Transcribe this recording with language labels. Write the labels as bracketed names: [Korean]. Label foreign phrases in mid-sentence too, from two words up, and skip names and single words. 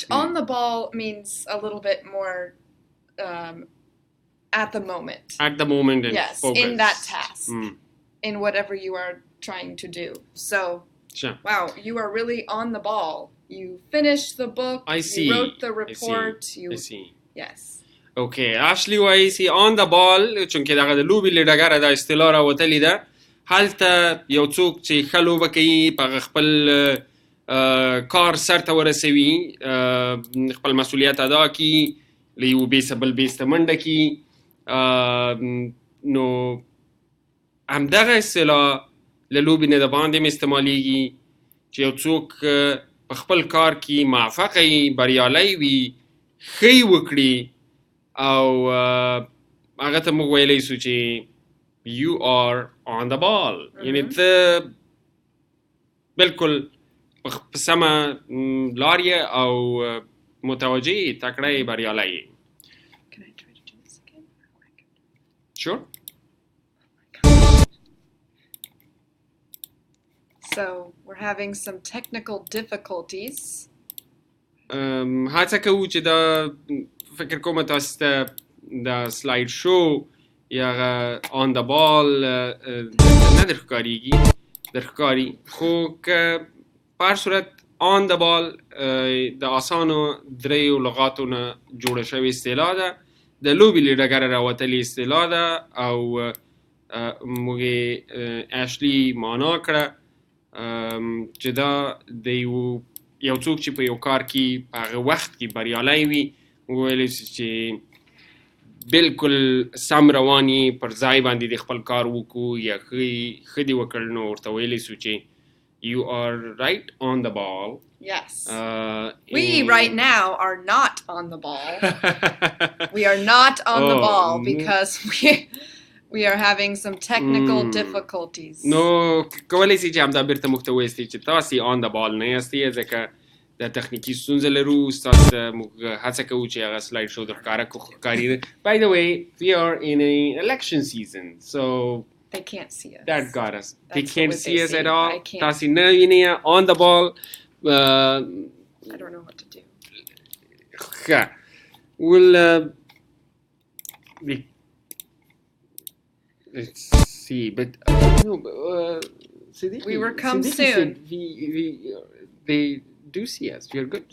[English] On the ball means a little bit more at the moment. At the moment and yes, focus. in that task. In whatever you are trying to do. So, sure. Wow, you are really on the ball. You finished the book. I see. You wrote the report. I see. Yes. [Pashto] Okay. Ashley وایي سي [English] on the ball [Pashto] چونکې دغه د لوبې له ډګره دا اصطلاح راوتلې ده هلته یو څوک چې ښه لوبه کوي په خپل کار سرته ورسوي خپل مسؤلیت ادا کړي له یو بیسه بل بیس ته منډه کړي نو همدغه اصطلاح له لوبې نه د باندې هم استعمالیږي چې یو څوک په خپل کار کې موفق وي بریالی وي ښه یې وکړي او هغه ته موږ ویلی سو چې [English] you are on the ball [Pashto] یعنې ته بلکل په سمه لار یې او متوجه یې تکړه یې بریالی یې [English] Can I try to do this again? Sure. So, we're having some technical difficulties. [Pashto] هڅه کوو چې دا فکر کوم تاسو ته دا سلاید شو یا [English] on the ball [Pashto] نه درښکاري خو که په هر صورت [English] on the ball [Pashto] د اسانو دریو لغاتو نه جوړه شوې اصطلاح ده د لوبې له ډګره راوتلې اصطلاح ده او موږ اشلی معنا کړه چې دا د یو څوک چې په یو کار کې په هغه وخت کې بریالی وي وویلی چې بلکل سم رواني پر ځای باندې د خپل کار وکړو یا ښه دې وکړ نو ورته ویلی سو چې [English] you are right on the ball. Yes. We right now are not on the ball. We are not on the ball because we are having some technical difficulties. No, [Pashto] کولی سي چې همدا بیرته موږ ته وویستي چې تاسې [English] on the ball [Pashto] نه یاستئ ځکه د تخنیکي ستونزه لرو ستاسو ته موږ هڅه کوو چې هغه سلاید شو درښکاره کړو ښکاري [English] By the way, we are in an election season, so they can't see us. That got us. They can't see us at all. I can't. [Pashto] تاسې نه وینئ [English] on the ball. I don't know what to do. We'll let's see, but no, we will come soon. They do see us. We are good.